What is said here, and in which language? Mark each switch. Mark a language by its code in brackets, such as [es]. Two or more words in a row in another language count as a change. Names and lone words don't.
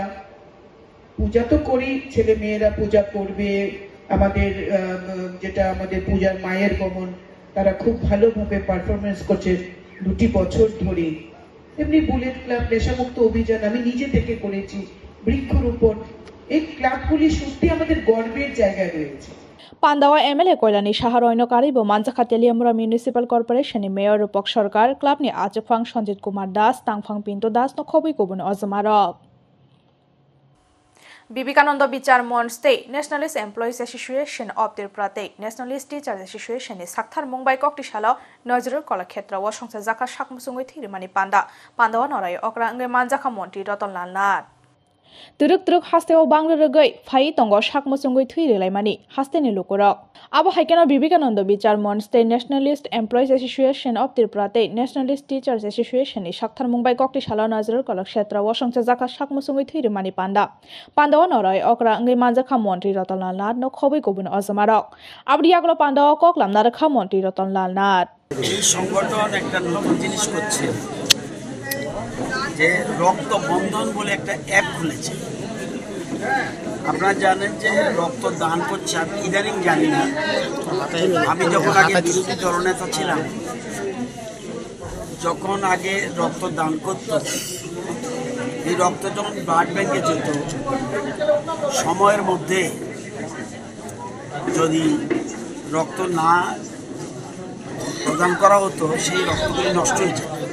[bn] পূজা তো করি, ছেলে মেয়েরা পূজা করবে, আমাদের যেটা আমাদের পূজার মায়ের গমন, তারা খুব ভালোভাবে পারফরমেন্স করছে 2টি বছর ধরে। এমনি বুলেট ক্লাব, নেশামুক্ত অভিযান আমি নিজে থেকে করেছি, বৃক্ষরোপণ। এই ক্লাবগুলি সত্যি আমাদের গর্বের জায়গায় রয়েছে। [trp] Pandawa MLA Koilani Saharoi no karibo manjaka Teliamora Municipal Corporation ni Mayor Rupok Sarkar club ni Ajokphang Sanjit Kumar Das Tangphang Pinto Das no khoboi kubun ozmarok. Vivekananda Bichar Monch State Nationalist Employees Association of Tripura Nationalist Teachers Association ni Sakthar Mumbai kokti shalo Nazrul Kolakshetra wa songsa jaka sakmusungoi thirimani Pandawa norai okra ngai manjaka montri Ratonlal Nath. Turuk hasteo bangrogoi phai tongo sakmusungoi thirilaimani hasteni lukurok. Abo haikena Vivekananda Bichar Monch State Nationalist Employees Association of Tripura Nationalist Teachers Association ni Sakthar Mumbai kokti shalo Nazrul Kolakshetra wa songsa jaka sakmusungoi thirimani Pandawa norai okra ngai manjaka montri Ratonlal Nath no khoboi kubun ozmarok. Abdi yaglo Pandawa koklam narakha montri Ratonlal Nath. [bn] এই সংগঠন একটা নতুন জিনিস করছে যে রক্ত বন্ধন বলে একটা অ্যাপ খুলেছে। আপনারা জানেন যে রক্ত দান করছে, আমি ইদানিং জানি না, আমি যখন আগে বিরোধী দলনেতা ছিলাম, যখন আগে রক্ত দান করত, এই রক্ত যখন ব্লাড ব্যাংকে যেত, সময়ের মধ্যে যদি রক্ত না প্রদান করা হতো সেই রক্তগুলি নষ্ট হয়ে যেত।